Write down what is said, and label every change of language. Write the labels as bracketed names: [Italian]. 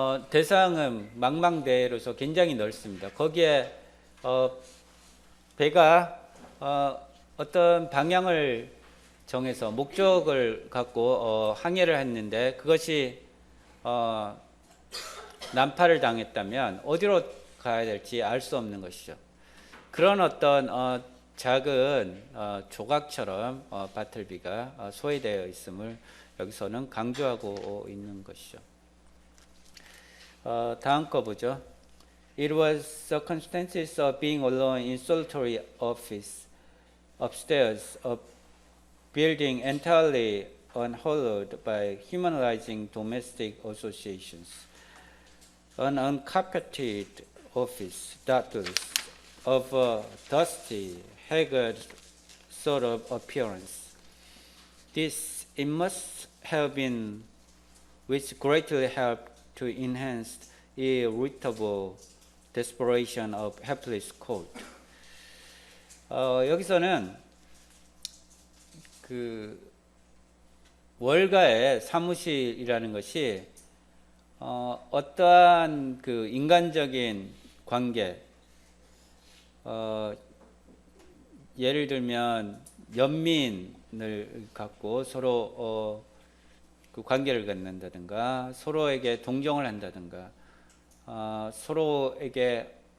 [Korean] 대서양은 망망대해로서 굉장히 넓습니다. 거기에 배가 어떤 방향을 정해서 목적을 갖고 항해를 했는데, 그것이 난파를 당했다면 어디로 가야 될지 알 수 없는 것이죠. 그런 어떤 작은 조각처럼 바틀비가 소외되어 있음을 여기서는 강조하고 있는 것이죠. 다음 거 보죠. [English] It was circumstances of being alone in solitary office upstairs, a building entirely unhallowed by humanizing domestic associations. An uncarpeted office, doubtless, of a dusty, haggard sort of appearance. This it must have been, which greatly helped to enhance the irritable desperation of helpless court. [Korean] 여기서는 그 월가의 사무실이라는 것이 어떠한 그 인간적인 관계, 예를 들면 연민을 갖고 서로 그 관계를 갖는다든가, 서로에게 동정을 한다든가, 서로에게